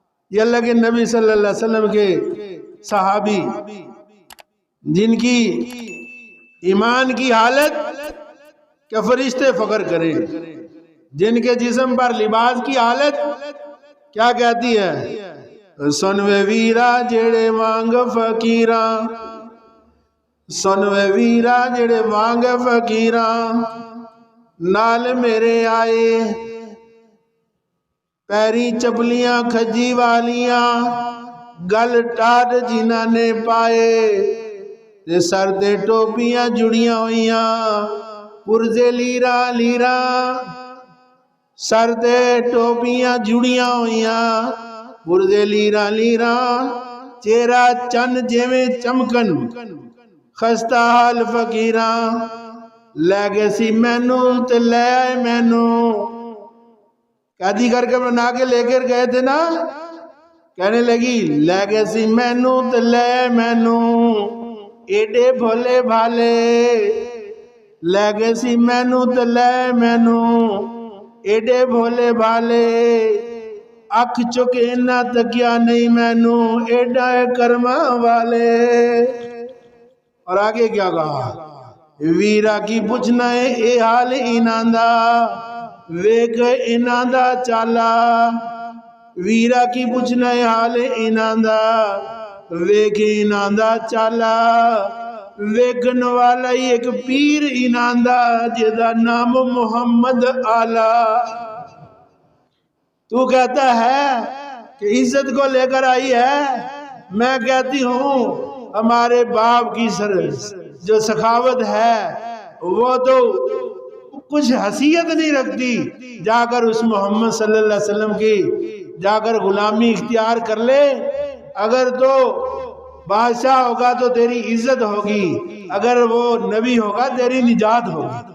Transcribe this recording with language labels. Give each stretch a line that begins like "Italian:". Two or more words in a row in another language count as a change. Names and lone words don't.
Urdu: یہ اللہ کے نبی صلی اللہ علیہ وسلم کے صحابی جن کی ایمان کی حالت کہ فرشتے فخر کریں، جن کے جسم پر لباس کی حالت کیا کہتی ہے؟
Punjabi: سنوے ویرا جڑے وانگ فقیراں، سنوے ویرا جڑے وانگ فقیراں، نال میرے آئے پیری چپلیاں کھجی والیاں، گل ٹاٹ جنہاں نے پائے تے سر تے ٹوپیاں جڑیاں ہوئیاں، پرزے لیرا لیرا سر تے ٹوپیاں جڑیاں ہوئیاں، پرزے لیرا لیرا چہرہ چن جیویں چمکن، خستہ حال فقیراں، لے گئے سی مینو تے لے آئے مینو،
Urdu: قیدی کر کے بنا کے لے کر گئے تھے نا،
Punjabi: کہنے لگی لے گئے سی مینو تے لے آئے مینو، ایڈے بھولے بھالے، لے گئے سی مینو تے لے آئے مینو، ایڈے بھولے بھالے، اکھ چکے نہ تکیا نہیں مینو، ایڈا کرما والے۔
Urdu: اور آگے کیا کہا؟
Punjabi: ویرا کی پوچھنا ہے اے حال انہاں دا، ویک انہاں دا چالا، ویرا کی پوچھنا ہے حال انہاں دا، ویک انہاں دا چالا، ویکن والا ایک پیر انہاں دا جدا نام محمد آلہ۔
Urdu: تو کہتا ہے کہ عزت کو لے کر آئی ہے، میں کہتی ہوں ہمارے باپ کی جو سخاوت ہے وہ تو کچھ حیثیت نہیں رکھتی، جا کر اس محمد صلی اللہ علیہ وسلم کی جا کر غلامی اختیار کر لے، اگر تو بادشاہ ہوگا تو تیری عزت ہوگی، اگر وہ نبی ہوگا تیری نجات ہوگی۔